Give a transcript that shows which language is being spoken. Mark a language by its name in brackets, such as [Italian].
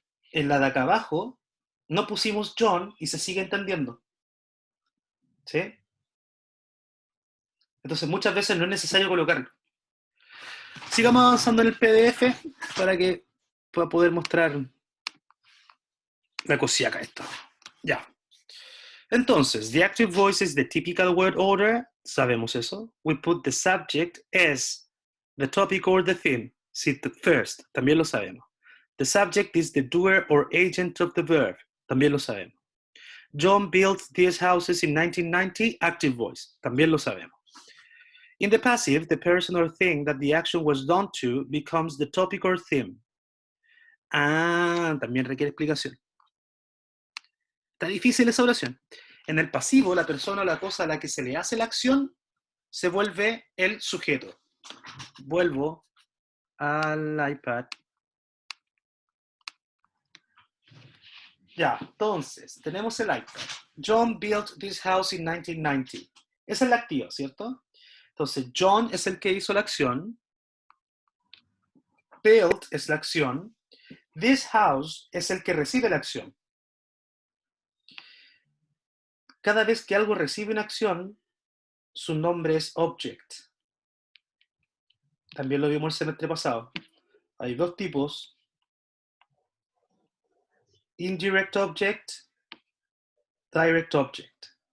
[Spanish] En la de acá abajo, no pusimos John y se sigue entendiendo. ¿Sí? Entonces muchas veces no es necesario colocarlo. Sigamos avanzando en el PDF para que pueda poder mostrar la cosiaca esto. Ya. Entonces, [English] the active voice is the typical word order. [Spanish] Sabemos eso. [English] We put the subject as the topic or the theme. First. [Spanish] También lo sabemos. [English] The subject is the doer or agent of the verb. [Spanish] También lo sabemos. [English] John built these houses in 1990. Active voice. [Spanish] También lo sabemos. [English] In the passive, the person or thing that the action was done to becomes the topic or theme. [Spanish] Ah, también requiere explicación. Está difícil esa oración. En el pasivo, la persona o la cosa a la que se le hace la acción se vuelve el sujeto. Vuelvo al iPad. Ya, entonces, tenemos el iPad. [English] John built this house in 1990. [Spanish] Esa es la activa, ¿cierto? Entonces, John es el que hizo la acción. Built es la acción. This house es el que recibe la acción. Cada vez que algo recibe una acción, su nombre es object. También lo vimos el semestre pasado. Hay dos tipos. [English] Indirect object, direct object.